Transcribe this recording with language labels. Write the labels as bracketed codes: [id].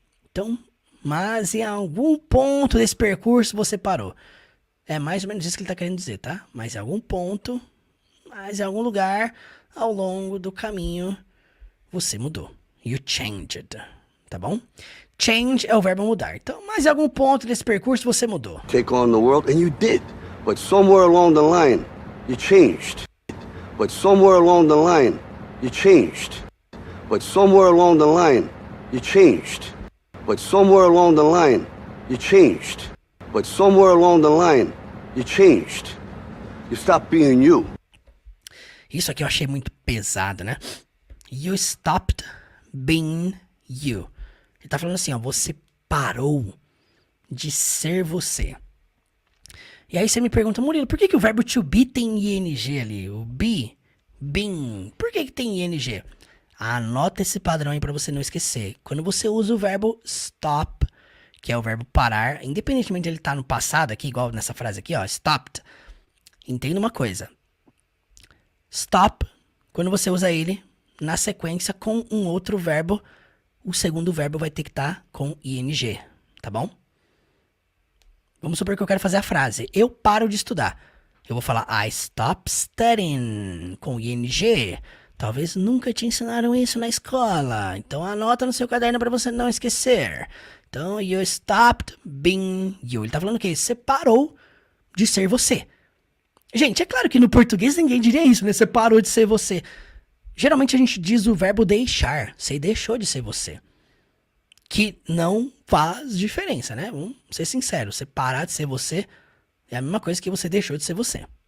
[pt] Então, mas em algum ponto desse percurso você parou. É mais ou menos isso que ele tá querendo dizer, tá? Mas em algum ponto, mas em algum lugar, ao longo do caminho, você mudou. [en] You changed. [pt] Tá bom? Change é o verbo mudar. Então, mas em algum ponto desse percurso você mudou. [en] Take on the world, and you did. But somewhere along the line, you changed. But somewhere along the line, you changed. But somewhere along the line, you changed. But somewhere along the line, you changed. But somewhere along the line, you changed. You stopped being you. [pt] Isso aqui eu achei muito pesado, né? [en] You stopped being you. [pt] Ele tá falando assim, ó, você parou de ser você. E aí você me pergunta, Murilo, por que o verbo to be tem ing ali? O be, being, por que tem ing? Anota esse padrão aí pra você não esquecer. Quando você usa o verbo stop, que é o verbo parar, independentemente de ele estar no passado aqui, igual nessa frase aqui, ó, stopped, entenda uma coisa. Stop, quando você usa ele na sequência com um outro verbo, o segundo verbo vai ter que estar com ing, tá bom? Vamos supor que eu quero fazer a frase. Eu paro de estudar. Eu vou falar [en] I stop studying [pt] com ing. Talvez nunca te ensinaram isso na escola. Então anota no seu caderno para você não esquecer. [en] Então, you stopped being you. [pt] Ele tá falando o quê? Você parou de ser você. Gente, é claro que no português ninguém diria isso, né? Você parou de ser você. Geralmente a gente diz o verbo deixar. Você deixou de ser você. Que não faz diferença, né? Vamos ser sinceros. Você parar de ser você é a mesma coisa que você deixou de ser você.